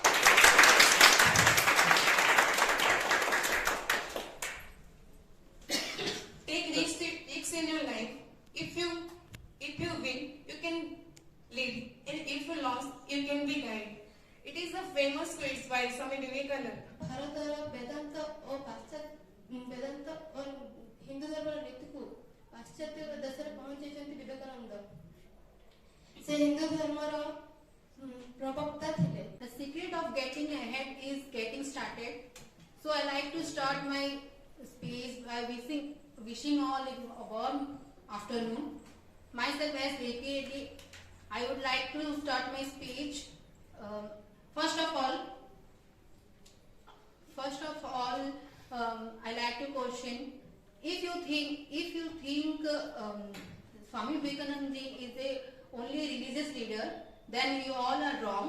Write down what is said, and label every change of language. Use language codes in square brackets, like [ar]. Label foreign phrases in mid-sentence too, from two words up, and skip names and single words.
[en] Take risks in your life. If you win, you can lead, and if you lost, you can be guided. It is a famous quote by Swami Vivekananda. [or] ଭାରତର ବେଦାନ୍ତ ଓ ହିନ୍ଦୁ ଧର୍ମର ନୀତିକୁ ପାଶ୍ଚାତ୍ୟ ଦେଶରେ ପହଞ୍ଚାଇଛନ୍ତି ବିବେକାନନ୍ଦ। ସେ ହିନ୍ଦୁ ଧର୍ମର ପ୍ରବକ୍ତା ଥିଲେ। [en] The secret of getting ahead is getting started. So I like to start my speech by wishing all a warm afternoon. Myself as APAD, I would like to start my speech. First of all, I like to question: if you think Swami Vivekananda is only a religious leader, then you all are wrong.